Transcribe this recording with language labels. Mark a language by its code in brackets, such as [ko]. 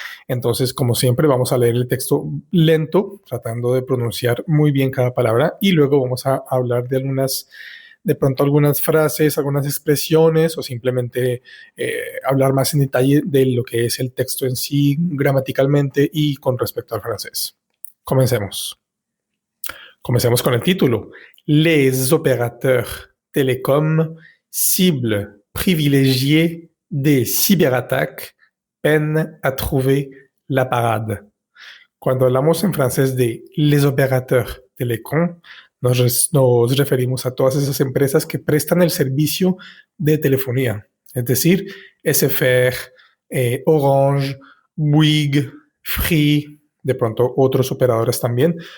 [es] Entonces, como siempre, vamos a leer el texto lento, tratando de pronunciar muy bien cada palabra, y luego vamos a hablar de pronto algunas frases, algunas expresiones, o simplemente hablar más en detalle de lo que es el texto en sí, gramaticalmente y con respecto al francés. Comencemos. Comencemos con el título. [fr] Les opérateurs télécoms, cibles privilégiées des cyberattaques, peinent à trouver la parade. [es] Cuando hablamos en francés de [fr] les opérateurs télécoms, [es] nos referimos a todas esas empresas que prestan el servicio de telefonía, es decir, SFR, Orange, Bouygues, Free, de pronto otros operadores también.